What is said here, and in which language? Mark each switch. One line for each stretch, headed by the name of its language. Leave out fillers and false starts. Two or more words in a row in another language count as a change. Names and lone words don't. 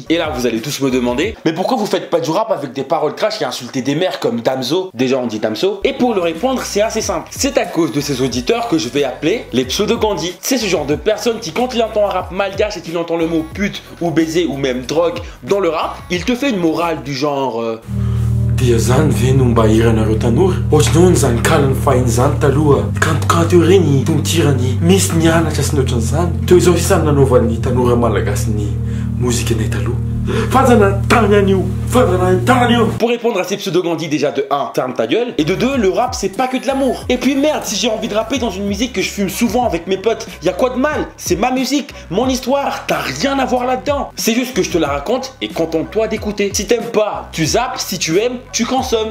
French: Et là vous allez tous me demander, mais pourquoi vous faites pas du rap avec des paroles trash et insulter des mères comme Damso? Déjà on dit Damso. Et pour le répondre c'est assez simple. C'est à cause de ces auditeurs que je vais appeler les pseudo-Gandhi. C'est ce genre de personne qui quand il entend un rap malgache et qu'il entend le mot pute ou baiser ou même drogue dans le rap, il te fait une morale du genre...
Malagasy: Dia zany ve no mba iranareo tanora ohatrany zany kalany fahiny zany taloha kantokanto eo reny tontirany misy nianatra sy ny ohatran'izany teo izao isany nanaovan'ny tanora malagasy ny mozika anay taloha fazana tany an'io fazana tany io.
French: Pour répondre à ces pseudo-Gandhi, déjà de 1, ferme ta gueule, et de 2, le rap c'est pas que de l'amour. Et puis merde, si j'ai envie de rapper dans une musique que je fume souvent avec mes potes, y a quoi de mal? C'est ma musique, mon histoire, t'as rien à voir là-dedans. C'est juste que je te la raconte et contente-toi d'écouter. Si t'aimes pas, tu zappes, si tu aimes, tu consommes.